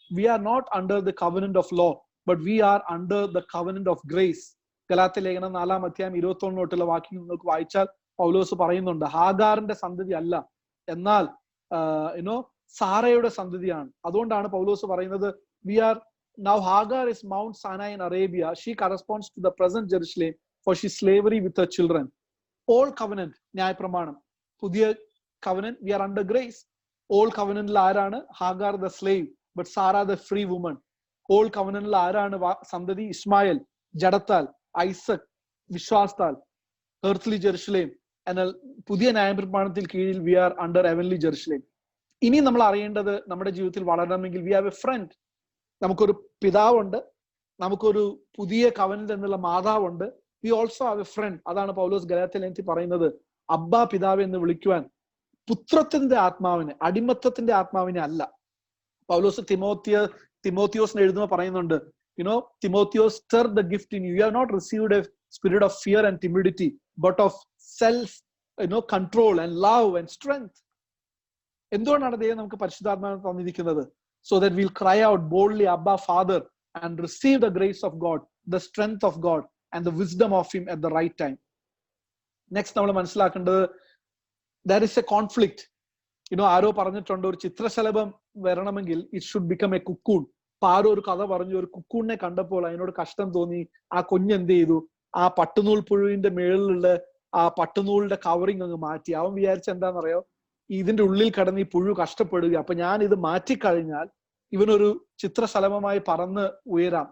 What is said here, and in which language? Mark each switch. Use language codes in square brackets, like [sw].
[en] We are not under the covenant of law, but we are under the covenant of grace. [ml] ഗലാത്യലേഖനം 4-ാം അധ്യായം 21 തൊട്ടുള്ള വാക്യം നിങ്ങൾക്ക് വായിച്ചാൽ പൗലോസ് പറയുന്നുണ്ട്, ഹാഗാറിന്റെ സന്തതി അല്ല, എന്നാൽ സാറയുടെ സന്തതിയാണ്. അതുകൊണ്ടാണ് പൗലോസ് പറയുന്നത്, [en] we are now Hagar is Mount Sinai in Arabia. She corresponds to the present Jerusalem, for she slavery with her children. Old covenant, [ml] ന്യായപ്രമാണം. പുതിയ [en] covenant, we are under grace. Old covenant [ml] ആരാണ്? [en] Hagar the slave, but Sarah the free woman. [ml] Old covenant ആരാണ് സന്തതി? ഇസ്മായേൽ, ജഡത്താൽ. ഐസക്, വിശ്വാസത്താൽ. [en] earthly Jerusalem. [ml] എന്നാൽ പുതിയ ന്യായപ്രമാണത്തിൽ കീഴിൽ [en] we are under heavenly Jerusalem. [ml] ഇനി നമ്മൾ അറിയേണ്ടത്, നമ്മുടെ ജീവിതത്തിൽ വളരണമെങ്കിൽ [en] we have a friend. [ml] നമുക്കൊരു പിതാവുണ്ട്, നമുക്കൊരു പുതിയ കവനന്റ് എന്നുള്ള മാതാവുണ്ട്. [en] We also have a friend. [ml] അതാണ് പൗലോസ് ഗലാത്യലേഖനത്തിൽ പറയുന്നത്, അബ്ബാ പിതാവ് എന്ന് വിളിക്കുവാൻ പുത്രത്തിന്റെ ആത്മാവിനെ, അടിമത്തത്തിന്റെ ആത്മാവിനെ അല്ല. പൗലോസ് തിമോത്തിയോസിന് എഴുതുമ്പോൾ പറയുന്നുണ്ട്, [en] Thimothiyos, stir the gift in you. You have not received a spirit of fear and timidity, but of self control and love and strength. [ml] എന്തുകൊണ്ടാണ് ദൈവം നമുക്ക് പരിശുദ്ധാത്മാവിനെ തന്നിരിക്കുന്നത്? [en] So that we'll cry out boldly, Abba, Father, and receive the grace of God, the strength of God, and the wisdom of Him at the right time. Next, [ml] നമ്മൾ മനസ്സിലാക്കേണ്ടത്, [en] there is a conflict. [ml] ആരോ പറഞ്ഞിട്ടുണ്ട്, ഒരു ചിത്രശലഭം വരണമെങ്കിൽ [en] it should become a cocoon. [ml] അപ്പൊ ആരോ ഒരു കഥ പറഞ്ഞു, ഒരു കുക്കൂണിനെ കണ്ടപ്പോൾ അതിനോട് കഷ്ടം തോന്നി. ആ കുഞ്ഞ് എന്ത് ചെയ്തു? ആ പട്ടുനൂൽ പുഴുവിന്റെ മേളിലുള്ള ആ പട്ടുനൂലിന്റെ കവറിങ് അങ്ങ് മാറ്റി. അവൻ വിചാരിച്ച എന്താണെന്നറിയോ? ഇതിന്റെ ഉള്ളിൽ കിടന്ന് ഈ പുഴു കഷ്ടപ്പെടുക, അപ്പൊ ഞാൻ ഇത് മാറ്റിക്കഴിഞ്ഞാൽ ഇവനൊരു ചിത്രശലഭമായി പറന്ന് ഉയരാം.